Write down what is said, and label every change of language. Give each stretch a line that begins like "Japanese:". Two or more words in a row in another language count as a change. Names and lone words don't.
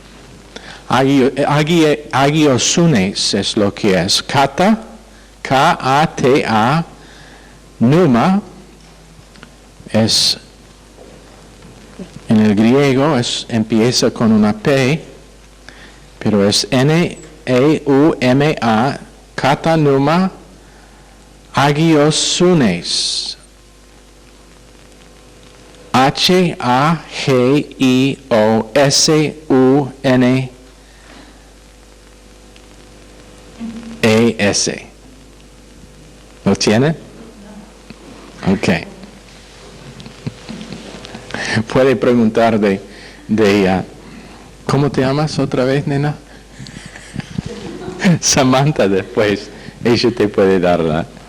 Spanish: Agiosunes es lo que es. Kata, K-A-T-A, pneuma, es, en el griego empieza con una P, pero es N-E-U-M-A,
Greek: κατὰ πνεῦμα ἁγιωσύνης.
Spanish: H-A-G-I-O-S-U-N-E-S. ¿Lo tiene? Ok. Puede preguntar ¿cómo te llamas otra vez, nena? Samantha después. Ella te puede darla.